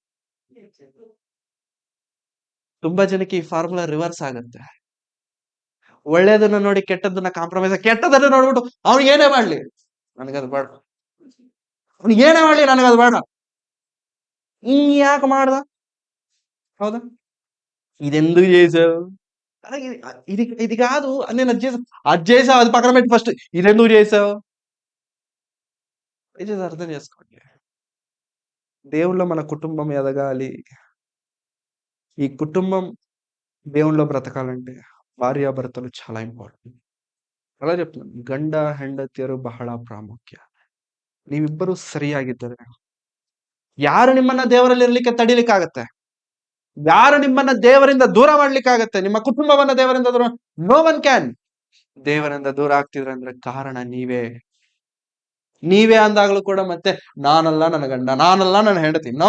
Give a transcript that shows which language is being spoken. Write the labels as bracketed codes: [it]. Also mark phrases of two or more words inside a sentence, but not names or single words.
[kn] ತುಂಬಾ ಜನಕ್ಕೆ ಈ ಫಾರ್ಮುಲಾ ರಿವರ್ಸ್ ಆಗತ್ತೆ. ಒಳ್ಳೇದನ್ನ ನೋಡಿ ಕೆಟ್ಟದನ್ನ ಕಾಂಪ್ರಮೈಸ್, ಕೆಟ್ಟದನ್ನ ನೋಡ್ಬಿಟ್ಟು ಅವ್ನು ಏನೇ ಮಾಡ್ಲಿ ನನಗದು ಬೇಡ, ಅವ್ನು ಏನೇ ಮಾಡ್ಲಿ ನನಗದು ಬೇಡ, ಯಾಕೆ ಮಾಡ್ದ? ಹೌದಾ? ಇದೆಂದು చేసావు? [te] ఇది కాదు, నేను అది చేసావు, అది పక్కన పెట్టి ఫస్ట్ ఇదెందుకు చేసావు? దయచేసి అర్థం చేసుకోండి. దేవుళ్ళో మన కుటుంబం ఎదగాలి, ఈ కుటుంబం దేవుళ్ళో బ్రతకాలంటే భార్యాభర్తలు చాలా ఇంపార్టెంట్. అలా చెప్తున్నాను, [kn] ಗಂಡ ಹೆಂಡತಿಯರು ಬಹಳ ಪ್ರಾಮುಖ್ಯ. ನೀವಿಬ್ಬರು ಸರಿಯಾಗಿದ್ದರೆ ಯಾರು ನಿಮ್ಮನ್ನ ದೇವರಲ್ಲಿ ಇರ್ಲಿಕ್ಕೆ ತಡಿಲಿಕ್ಕಾಗತ್ತೆ? ಯಾರು ನಿಮ್ಮನ್ನ ದೇವರಿಂದ ದೂರ ಮಾಡ್ಲಿಕ್ಕಾಗತ್ತೆ? ನಿಮ್ಮ ಕುಟುಂಬವನ್ನ ದೇವರಿಂದ ದೂರ, [en] no one can. [kn] ದೇವರಿಂದ ದೂರ ಆಗ್ತಿದ್ರೆ ಅಂದ್ರೆ ಕಾರಣ ನೀವೇ ಅಂದಾಗ್ಲೂ ಕೂಡ ಮತ್ತೆ ನಾನಲ್ಲ ನನ್ನ ಗಂಡ, ನಾನಲ್ಲ ನನ್ನ ಹೆಂಡತಿ, ನೋ.